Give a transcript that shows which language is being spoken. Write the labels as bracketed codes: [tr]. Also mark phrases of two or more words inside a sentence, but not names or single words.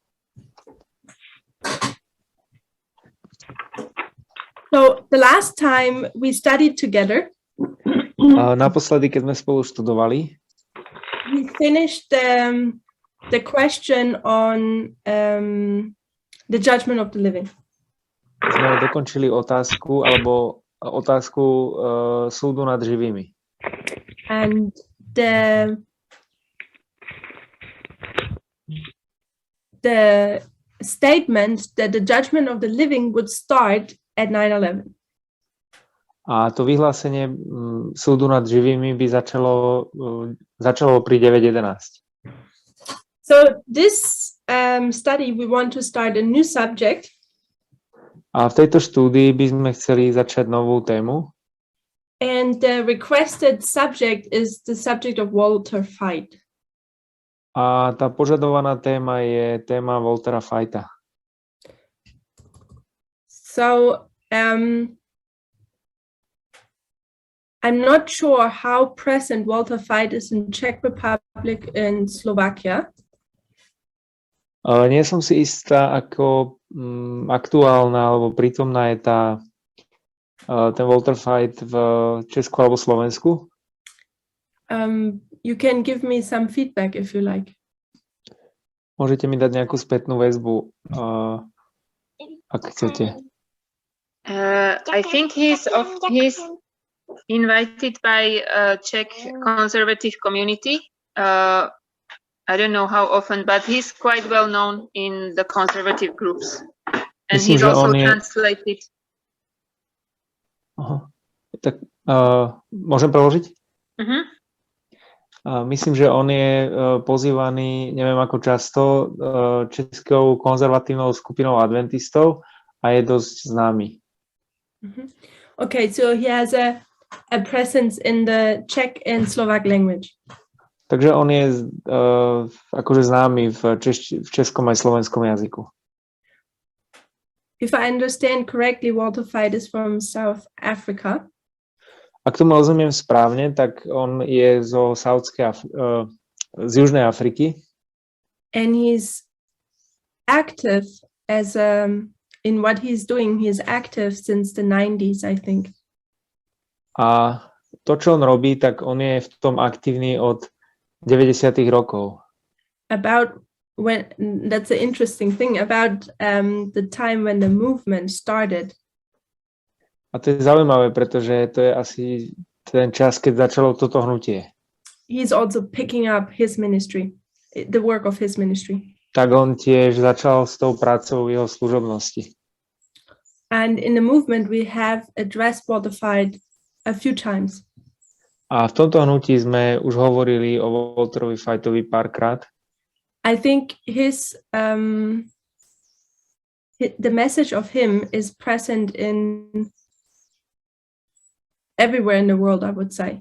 [en] So the last time we studied together, [sk] Naposledy, keď sme spolu študovali, [en] we finished the question on the judgment of the living. [sk] sme dokončili otázku súdu nad živými. [en] And the statement that the judgment of the living would start at 9/11. [sk] A to vyhlásenie súdu nad živými by začalo pri 9:11. [en] So this study, we want to start a new subject. [sk] A v tejto štúdii by sme chceli začať novú tému. [en] And the requested subject is the subject of Walter Veith. [sk] A tá požadovaná téma je téma Waltera Veitha. [en] So I'm not sure how present Walter Veith is in Czech Republic and Slovakia. [sk] Nie som si istá, ako aktuálna alebo prítomná je ten Walter Veith v Česku alebo Slovensku. [en] You can give me some feedback if you like. [sk] Môžete mi dať nejakú spätnú väzbu, ak chcete. [en] I think he's invited by Czech conservative community. I don't know how often, but he's quite well known in the conservative groups. And [sk] Myslím, [en] he's also translated. [sk] Aha. Tak môžem preložiť? Uh-huh. Myslím, že on je pozývaný, neviem ako často, českou konzervatívnou skupinou adventistov a je dosť známy. Mm-hmm. [en] Okay, so he has a presence in the Czech and Slovak language. [sk] Takže on je akože známy v českom aj slovenskom jazyku. [en] If I understand correctly, Walter Veith is from South Africa. [sk] Ak tomu rozumiem správne, tak on je z Južnej Afriky. [en] And he's active in what he's doing. He's active since the 90s, I think. [sk] A to, čo on robí, tak on je v tom aktívny od 90. rokov. [en] That's an interesting thing about the time when the movement started. [sk] A to je zaujímavé, pretože to je asi ten čas, keď začalo toto hnutie. [en] He's also picking up his ministry, the work of his ministry. [sk] Tak on tiež začal s tou prácou jeho služobnosti. [en] And in the movement we have addressed Walter Veith a few times. [sk] A v tomto hnutí sme už hovorili o Walterovi Veithovi párkrát. [en] I think the message of him is present in everywhere in the world, I would say.